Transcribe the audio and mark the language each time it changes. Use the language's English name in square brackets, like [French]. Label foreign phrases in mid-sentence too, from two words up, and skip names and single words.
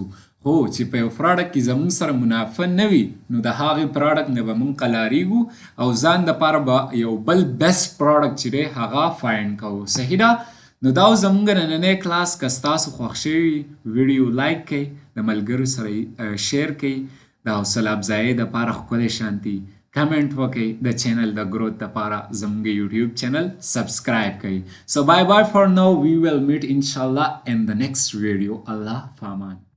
[Pashto] خو چې په یو پروډکټ کې زمونږ سره منافع نه وي نو د هغې پروډکټ نه به مونږ قلاریږو او ځان دپاره به یو بل [English] best product [Pashto] چې دی هغه فایند کوو. صحیح ده؟ نو دا زمونږ نننی کلاس که ستاسو خوښ شوي ویډیو لایک کړئ د ملګرو سره شیر کړئ د حوصله افزایۍ دپاره ښکلی شانتي کمنټ وکړئ د چینل د ګروت دپاره زمونږ یوټیوب [English] channel subscribe [Pashto] کړئ. [English] So bye bye for now. We will meet inshallah in the next video. [Arabic] Allah Faman.